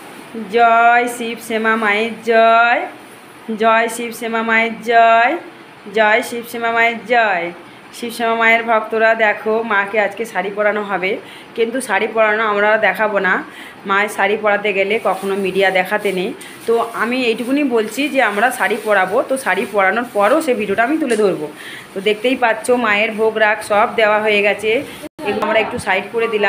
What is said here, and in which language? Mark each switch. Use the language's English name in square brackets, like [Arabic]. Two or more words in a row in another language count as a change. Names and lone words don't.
[Bangla] জয় শিব শ্যামা মায়ের জয় জয় শিব শ্যামা মায়ের জয় জয় শিব শ্যামা মায়ের জয় শিব শ্যামা মায়ের ভক্তরা দেখো মাকে আজকে শাড়ি পরানো হবে কিন্তু শাড়ি পরানো আমরা দেখাবো না माয়ের শাড়ি পরাতে গেলে কখনো মিডিয়া দেখাতে নেই। তো আমি এইটুকুনি বলছি যে আমরা শাড়ি পরাবো, তো শাড়ি পরানোর পরও সেই ভিডিওটা আমি তুলে ধরবো। তো দেখতেই পাচ্ছ মায়ের ভোগ রাগ সব দেওয়া হয়ে গেছে, এগুলো আমরা একটু সাইড করে দিলাম।